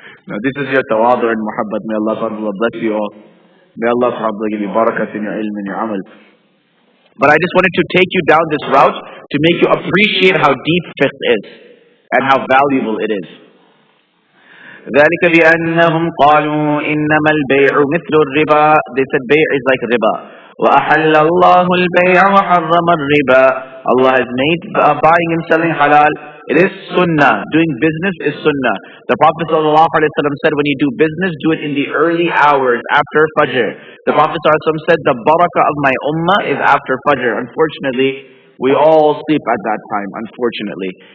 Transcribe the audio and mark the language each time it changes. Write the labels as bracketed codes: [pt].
[en] Now this is your tawadu and muhabbat. May Allah subhanahu bless you all. May Allah subhanahu give you barakat in your ilm and your amal. But I just wanted to take you down this route to make you appreciate how deep fiqh is and how valuable it is. [ar] ذلك بأنهم قالوا إنما البيع مثل الربا. [en] They said bayع is like riba. [ar] وأحل الله البيع وحرم الربا. [en] Allah has made buying and selling halal. It is sunnah. Doing business is sunnah. The Prophet ﷺ said, when you do business, do it in the early hours after Fajr. The Prophet ﷺ said, the barakah of my ummah is after Fajr. Unfortunately, we all sleep at that time, unfortunately.